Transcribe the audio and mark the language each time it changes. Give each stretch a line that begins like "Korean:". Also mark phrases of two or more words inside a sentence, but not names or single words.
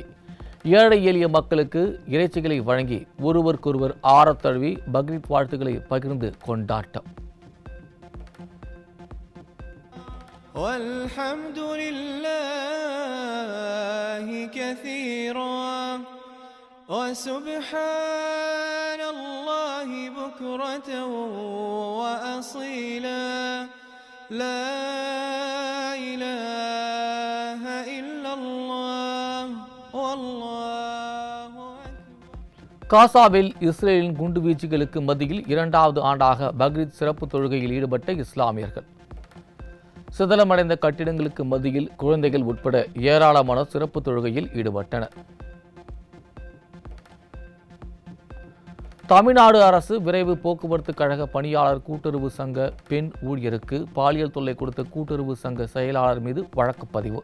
Tamil: ஏழை எளிய மக்களுக்கு இறைச்சிகளை வழங்கி ஒருவருக்கொருவர் ஆரத்தழுவி பக்ரீத் வாழ்த்துக்களை பகிர்ந்து கொண்டாட்டம்.
Arabic: والحمد لله كثيرا وسبحان الله بكرة وأصيلا لا إله إلا الله والله أكبر.
Tamil: காசாவில் இஸ்ரேலின் குண்டுவீச்சுகளுக்கு மத்தியில் 2வது ஆண்டாக பக்ரீத் சிறப்பு தொழுகையில் ஈடுபட்ட இஸ்லாமியர்கள். சிதலமடைந்த கட்டிடங்களுக்கு மத்தியில் குழந்தைகள் உட்பட ஏராளமான சிறப்பு தொழுகையில் ஈடுபட்டனர். தமிழ்நாடு அரசு விரைவு போக்குவரத்து கழக பணியாளர் கூட்டுறவு சங்க பெண் ஊழியருக்கு பாலியல் தொல்லை கொடுத்த கூட்டுறவு சங்க செயலாளர் மீது வழக்கு பதிவு.